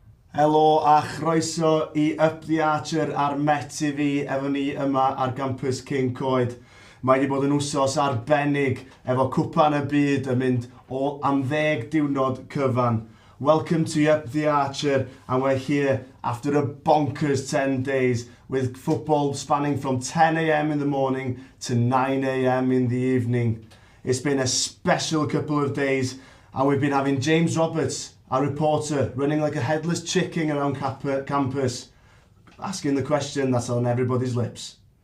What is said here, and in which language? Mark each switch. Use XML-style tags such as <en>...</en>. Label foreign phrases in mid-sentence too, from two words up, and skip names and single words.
<cy>Helo a chroeso I Up the Archer ar Met TV efo ni yma ar gampus King Coed. Mae wedi bod yn wsos arbennig efo cwpan y byd yn mynd am 10 diwrnod cyfan.</cy> <en>Welcome to Up the Archer, and we're here after a bonkers 10 days with football spanning from 10 a.m. in the morning to 9 a.m. in the evening. It's been a special couple of days, and we've been having James Roberts, our reporter, running like a headless chicken around campus, asking the question that's on everybody's lips.</en>